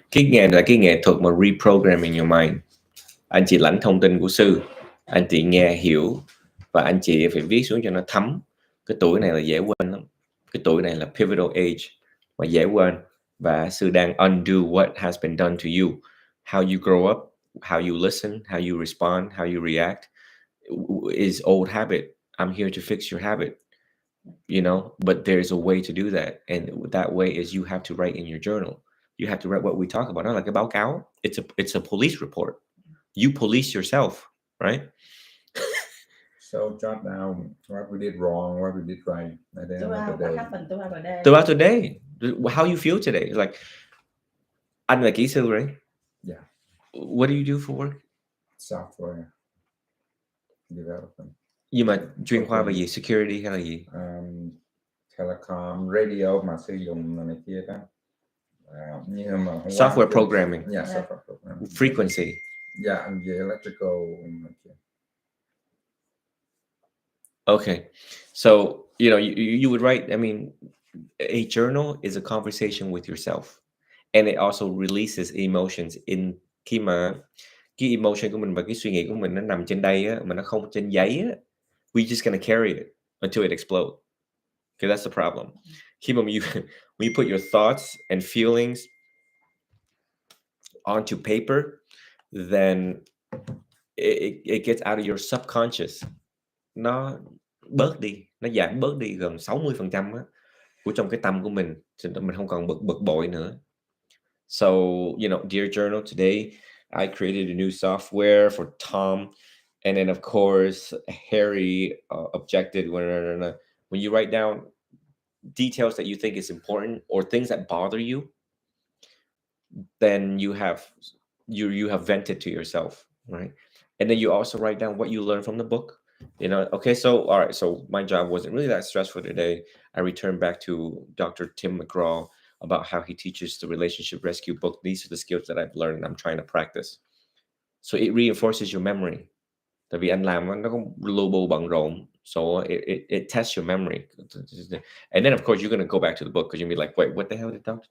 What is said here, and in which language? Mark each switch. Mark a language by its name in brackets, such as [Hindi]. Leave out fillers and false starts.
[Vietnamese] Cái nghề là cái nghệ thuật mà [English] reprogramming your mind. [Vietnamese] Anh chị lãnh thông tin của sư, anh chị nghe hiểu và anh chị phải viết xuống cho nó thấm. Cái tuổi này là dễ quên lắm. Cái tuổi này là pivotal age mà dễ quên, và sư đang [English] undo what has been done to you. How you grow up, how you listen, how you respond, how you react is old habit. I'm here to fix your habit. You know, but there's a way to do that, and that way is you have to write in your journal. You have to write what we talk about. [Vietnamese] Nó là cái báo cáo. [English] It's a police report. You police yourself, right? So jot down what we did wrong, what we did right at the end of the day. What happened throughout the day. How you feel today. Like, [Vietnamese] anh là kỹ sư, [English] right? Yeah. What do you do for work? Software development. [Vietnamese] Nhưng mà chuyên khoa về gì? Security hay là gì? Telecom, radio mà sử dụng này kia đó. Nhưng mà [English] software programming. Yeah, software programming. Frequency. Yeah, and the electrical. Okay, so you know you would write. I mean, a journal is a conversation with yourself, and it also releases emotions in [Vietnamese] khi mà cái emotion của mình và cái suy nghĩ của mình nó nằm trên đây á, mà nó không trên giấy á, [English] we just gonna carry it until it explodes. Okay, that's the problem. [Vietnamese] Khi mà [English] when you put your thoughts and feelings onto paper, then it gets out of your subconscious. [Vietnamese] Nó bớt đi, nó giảm bớt đi gần 60% á, của trong cái tâm của mình không còn bực bội nữa. [English] So, you know, Dear Journal, today I created a new software for Tom, and then of course Harry objected when you write down details that you think is important or things that bother you, then you have vented to yourself, right? And then you also write down what you learned from the book. Okay, so all right, so my job wasn't really that stressful today. I returned back to Dr. Tim McGraw about how he teaches the relationship rescue book. These are the skills that I've learned and I'm trying to practice. So it reinforces your memory. [Vietnamese] Tại vì anh làm nó có lu bu bận rộn, [English] so it tests your memory. And then of course you're going to go back to the book because you'll be like, wait, what the hell did Dr.